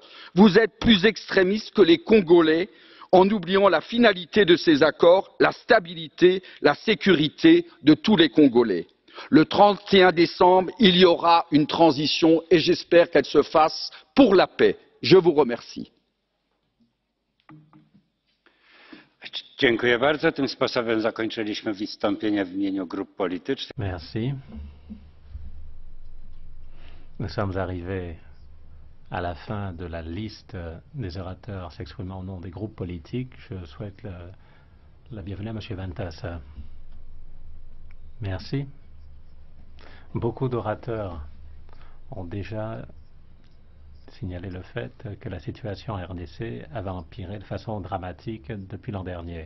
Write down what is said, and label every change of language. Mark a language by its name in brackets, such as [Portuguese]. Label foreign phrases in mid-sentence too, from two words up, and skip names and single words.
[French] Vous êtes plus extrémistes que les Congolais, en oubliant la finalité de ces accords, la stabilité, la sécurité de tous les Congolais. Le 31 décembre, il y aura une transition et j'espère qu'elle se fasse pour la paix. Je vous remercie. [Polish] Dziękuję bardzo. Tym sposobem zakończyliśmy wystąpienia w imieniu grup politycznych. [French] Merci. Nous sommes arrivés à la fin de la liste des orateurs s'exprimant au nom des groupes politiques. Je souhaite la bienvenue à M. Ventas. Merci. Beaucoup d'orateurs ont déjà signalé le fait que la situation en RDC avait empiré de façon dramatique depuis l'an dernier.